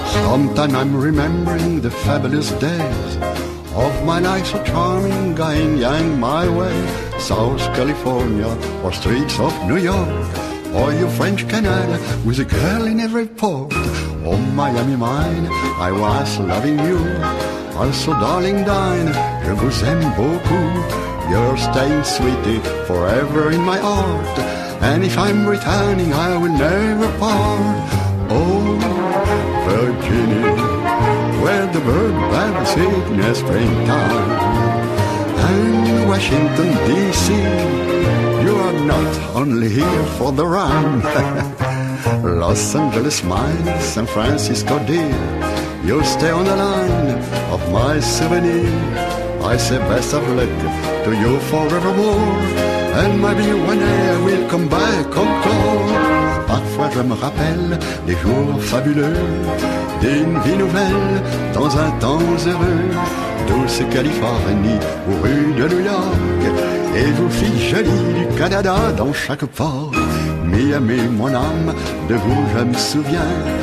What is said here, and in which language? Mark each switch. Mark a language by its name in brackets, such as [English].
[English] Sometime I'm remembering the fabulous days of my life so charming, going young my way, South California or streets of New York, or your French Canal with a girl in every port. Oh Miami mine, I was loving you. Also darling Dine, [French] je vous aime beaucoup. [English] You're staying sweetie forever in my heart. And if I'm returning I will never part. Oh Virginia, where the bird band sing in springtime. And Washington DC, you are not only here for the rhyme. Los Angeles mine, San Francisco dear, you stay on the line of my souvenir. I say best of luck to you forevermore. And maybe one day I will come back encore. [French] Parfois je me rappelle des jours fabuleux, d'une vie nouvelle dans un temps heureux. Douce Californie aux rues de New York, et vous filles jolies du Canada dans chaque port. Miami mon âme, de vous je me souviens.